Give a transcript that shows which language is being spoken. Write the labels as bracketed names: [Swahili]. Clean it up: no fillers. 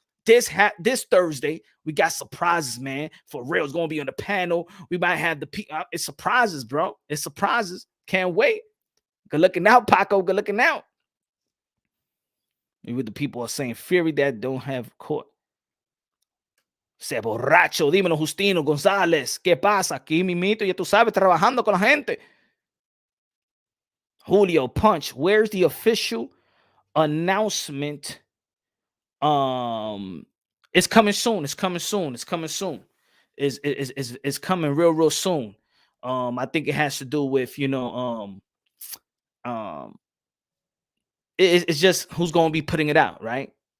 [English] This Thursday, we got surprises, man. For real, it's going to be on the panel. We might have it's surprises, bro. It's surprises. Can't wait. Good looking out, Paco. Good looking out. Maybe the people are saying Fury that don't have court. [Spanish] Se borracho, dímelo, Justino González. ¿Qué pasa? Aquí mimito, ya tú sabes, trabajando con la gente. [English] Julio Punch, where's the official announcement? It's coming soon. It's coming soon. It's coming soon. It's coming real soon. I think it has to do with, you know, it's just who's going to be putting it out, right?